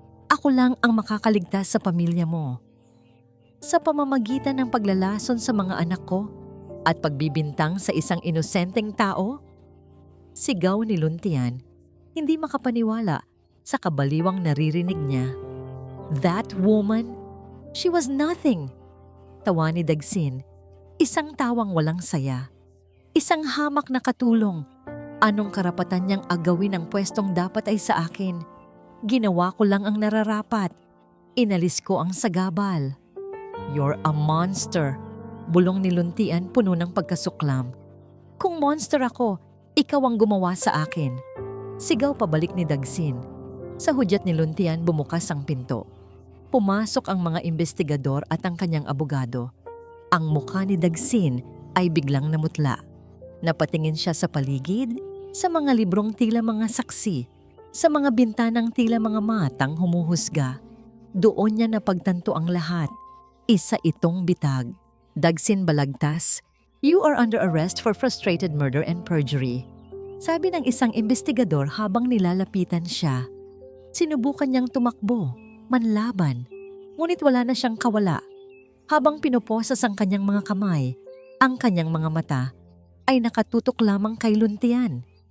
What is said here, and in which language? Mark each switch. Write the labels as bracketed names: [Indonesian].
[Filipino] Ako lang ang makakaligtas sa pamilya mo. Sa pamamagitan ng paglalason sa mga anak ko at pagbibintang sa isang inosenteng tao, sigaw ni Luntian, hindi makapaniwala sa kabaliwang naririnig niya. [English] That woman, she was nothing. [Filipino] Tawa ni Dagsin, isang tawang walang saya. Isang hamak na katulong. Anong karapatan niyang agawin ang pwestong dapat ay sa akin? Ginawa ko lang ang nararapat. Inalis ko ang sagabal. [English] You're a monster. [Filipino] Bulong ni Luntian puno ng pagkasuklam. Kung monster ako, ikaw ang gumawa sa akin. Sigaw pabalik ni Dagsin. Sa hudyat ni Luntian bumukas ang pinto. Pumasok ang mga investigador at ang kanyang abogado. Ang mukha ni Dagsin ay biglang namutla. Napatingin siya sa paligid, sa mga librong tila mga saksi, sa mga bintanang tila mga matang humuhusga. Doon niya napagtanto ang lahat. Isa itong bitag. [English] Dagsin Balagtas, you are under arrest for frustrated murder and perjury. [Filipino] Sabi ng isang investigador habang nilalapitan siya. Sinubukan niyang tumakbo, manlaban, ngunit wala na siyang kawala. Habang pinuposas ang kanyang mga kamay, ang kanyang mga mata ay nakatutok lamang kay Luntian.